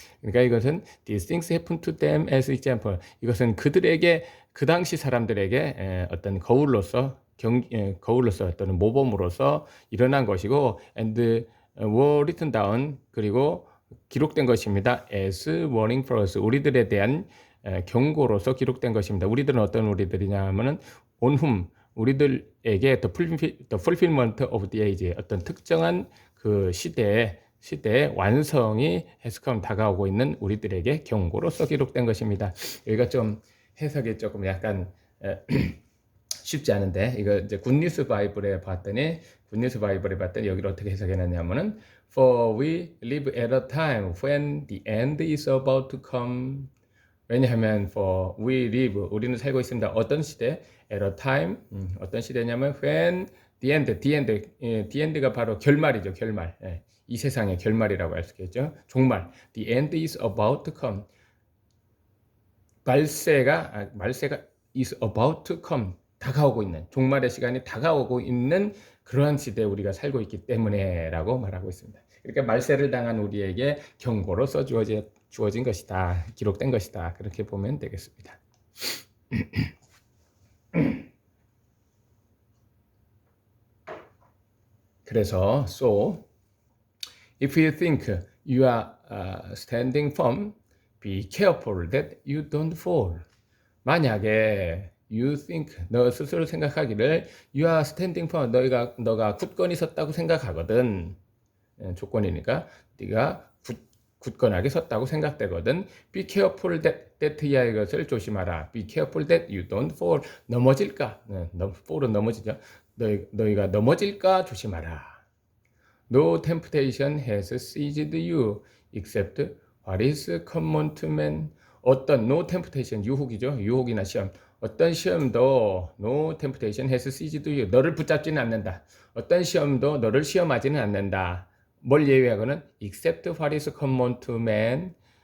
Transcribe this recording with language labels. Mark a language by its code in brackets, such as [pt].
[ko] 그러니까 이것은 [en] these things happen to them as example. [ko] 이것은 그들에게 그 당시 사람들에게 어떤 거울로서 또는 모범으로서 일어난 것이고, [en] and were written down, [ko] 그리고 기록된 것입니다. [en] as warning for us, [ko] 우리들에 대한 경고로서 기록된 것입니다. 우리들은 어떤 우리들이냐 하면은 [en] on whom, [ko] 우리들에게 [en] the fulfillment of the age, [ko] 어떤 특정한 그 시대의 완성이 [en] has come, [ko] 다가오고 있는 우리들에게 경고로서 기록된 것입니다. 여기가 좀 해석이 조금 약간 쉽지 않은데, 이거 이제 굿뉴스 바이블에 봤더니 여기를 어떻게 해석해놨냐면은 [en] For we live at a time when the end is about to come. [ko] 왜냐하면 [en] for we live, [ko] 우리는 살고 있습니다. 어떤 시대? [en] At a time, [ko] 어떤 시대냐면 [en] when the end [ko] 가 바로 결말이죠. 결말. 이 세상의 결말이라고 할 수 있겠죠. [en] 종말. The end is about to come. [ko] 말세가 [en] is about to come. [ko] 다가오고 있는, 종말의 시간이 다가오고 있는 그러한 시대에 우리가 살고 있기 때문에 라고 말하고 있습니다. 그러니까 말세를 당한 우리에게 경고로서 주어진 것이다. 기록된 것이다. 그렇게 보면 되겠습니다. 그래서 [en] If you think you are standing firm, be careful that you don't fall. [ko] 만약에 [en] you think [ko] 너 스스로 생각하기를 [en] you are standing firm [ko] 너가 굳건히 섰다고 생각하거든. 조건이니까 네가 굳건하게 섰다고 생각되거든. [en] Be careful that [ko] 이하의 것을 조심하라. [en] Be careful that you don't fall. [ko] 넘어질까? fall은 넘어지죠. 너희가 넘어질까 조심하라. [en] No temptation has seized you except what is common to man. [ko] 어떤 [en] no temptation [ko] 유혹이죠. 유혹이나 시험. 어떤 시험도 [en] no temptation has seized you. [ko] 너를 붙잡지는 않는다. 어떤 시험도 너를 시험하지는 않는다. 뭘 예외하고는 [en] except what is common to man.